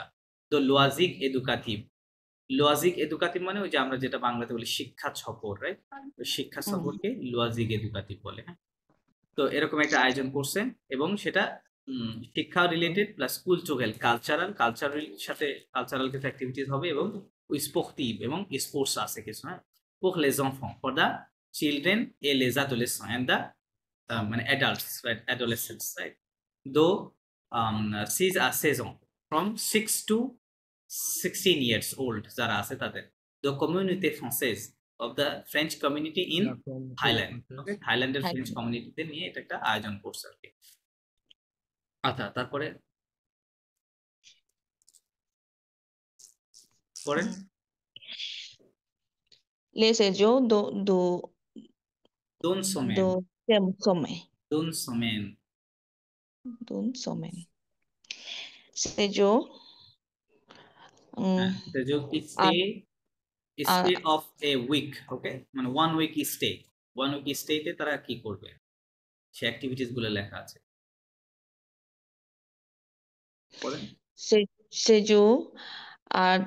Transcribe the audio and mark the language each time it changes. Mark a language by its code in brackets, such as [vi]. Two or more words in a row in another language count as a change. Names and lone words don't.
[bn] তো লোয়াজিক এডুকাটিভ, লোয়াজিক এডুকাটিভ মানে ওই যে আমরা যেটা বাংলাতে বলি শিক্ষা সফর, রাইট, ওই শিক্ষা সফরকে লোয়াজিক এডুকাটিভ বলে, হ্যাঁ। তো এরকম একটা আয়োজন করছে এবং সেটা শিক্ষা রিলেটেড প্লাস কুলচুরাল কালচারাল সাথে কালচারাল কিছু অ্যাক্টিভিটিস হবে এবং স্পোর্টিভ এবং স্পোর্টস আছে কিছু, হ্যাঁ, [fr] pour les enfants, [en] for the children [fr] et les adolescents [en] and the মানে adults, right, adolescents, right, though [fr] 6 à 16 ans, [en] from 6 to 16 years old [bn] যারা আছে তাদের, the [fr] communauté française [en] of the French community in [bn] থাইল্যান্ড, ওকে, থাইল্যান্ডের ফ্রেঞ্চ কমিউনিটিতে নিয়ে এটা একটা আয়োজন করছে আর কি। আচ্ছা, তারপরে পরে [fr] Les séjours d'une semaine, deuxième semaine. d'une semaine, D'une semaine. Séjour. [en] stay of a week, [bn] ওকে, মানে 1 উইক স্টে, 1 উইক স্টেতে তারা কি করবে সে অ্যাক্টিভিটিস গুলো লেখা আছে। বলেন [fr] Séjour à